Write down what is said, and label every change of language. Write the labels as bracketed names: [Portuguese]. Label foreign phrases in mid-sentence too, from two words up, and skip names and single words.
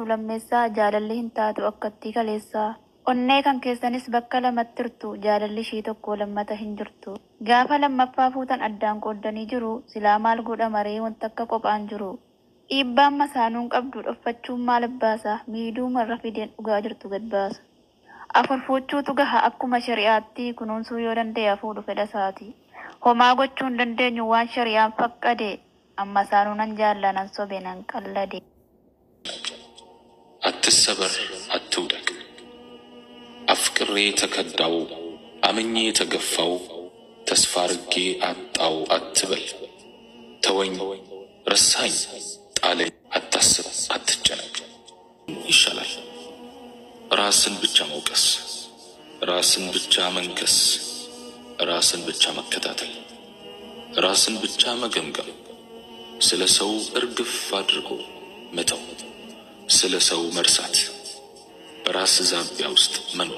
[Oromo] lammeessaa jaalalli hin taatu akkattii kaleessaa onnee kan keessanis bakka lamatti hirtu jaalalli ishii tokko lammata hin jirtu gaafa lammaffaa fuutan addaan qooddanii jiru silaa maal godha maree wanta akka qophaan jiru dhiibbaan masaanuun qabdu dhoffachuun maal abbaasa miiduu marra fideen dhugaa jirtu gad baasa afur fuuchuutu gaha akkuma shari'aatti kunuunsuu yoo danda'e fuudhu fedha isaati homaa gochuun dandeenyu waan shari'aan faqqade amma saanuunan jaallanan sobe nan qallade [Amharic] አትሰበር አትውደቅ አፍቅሬ ተከዳው አምኜ ተገፋው ተስፋ አርጌ አጣው አትበል ተወኝ ረሳኝ ጣለኝ አታስብ አትጨነቅ ይሻላል ራስን ብቻ መውቀስ ራስን ብቻ መንከስ ራስን ብቻ መከታተል ራስን ብቻ መገምገም ስለ ሰው እርግፍ አድርጎ መተው ስለ ሰው መርሳት በራስ ዛቢያ ውስጥ መኖር